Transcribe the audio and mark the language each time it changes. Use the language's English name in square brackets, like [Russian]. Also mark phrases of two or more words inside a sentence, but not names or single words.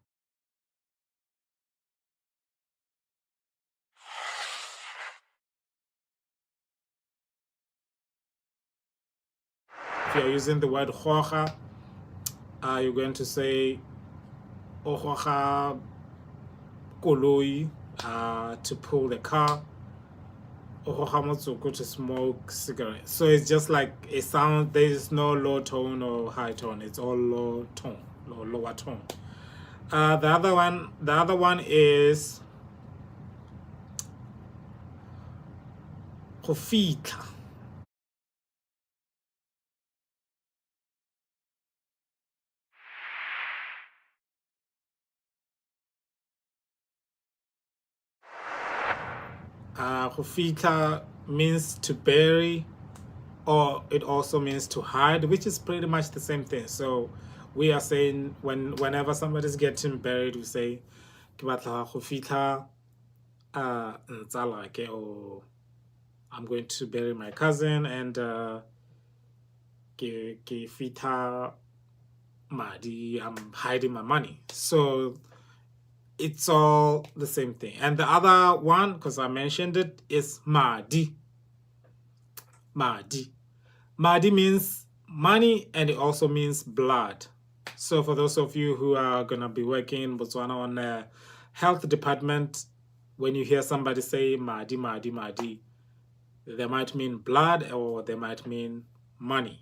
[English] If you're using the word hoja, you're going to say [Tswana] ohoja koloi, [English] to pull the car, [Tswana] ohoja motsoko, [English] to smoke cigarette. So it's just like a sound. There is no low tone or high tone. It's all low tone, lower tone. The other one is [Tswana] Go fitla. Go fitla [English] means to bury, or it also means to hide, which is pretty much the same thing. So we are saying whenever somebody's getting buried, we say [Tswana] ke batla go fitla ntsala ke, [English] or I'm going to bury my cousin, and [Tswana] ke fitla madi, [English] I'm hiding my money. So it's all the same thing. And the other one, because I mentioned it, is madi. Madi. Madi means money, and it also means blood. So for those of you who are gonna be working in Botswana on the health department, when you hear somebody say [Tswana] madi, madi, madi, [English] they might mean blood or they might mean money.